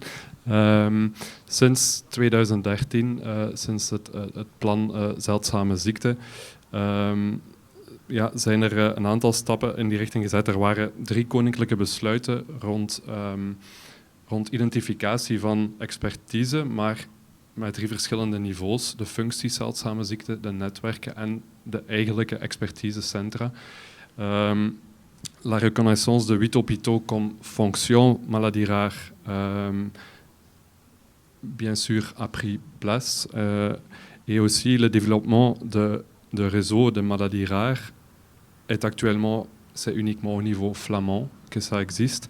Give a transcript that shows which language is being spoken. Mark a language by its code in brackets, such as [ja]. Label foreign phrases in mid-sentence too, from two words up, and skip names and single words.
[nl] Sinds 2013, sinds het plan Zeldzame Ziekte, zijn er een aantal stappen in die richting gezet. Er waren 3 koninklijke besluiten rond identificatie van expertise, maar met 3 verschillende niveaus. De functies zeldzame ziekte, de netwerken en de eigenlijke expertisecentra. [fr] La reconnaissance de 8 hôpitaux comme fonction maladie rare, bien sûr, a pris place. Et aussi le développement de réseaux de maladies rares est actuellement, c'est uniquement au niveau flamand que ça existe.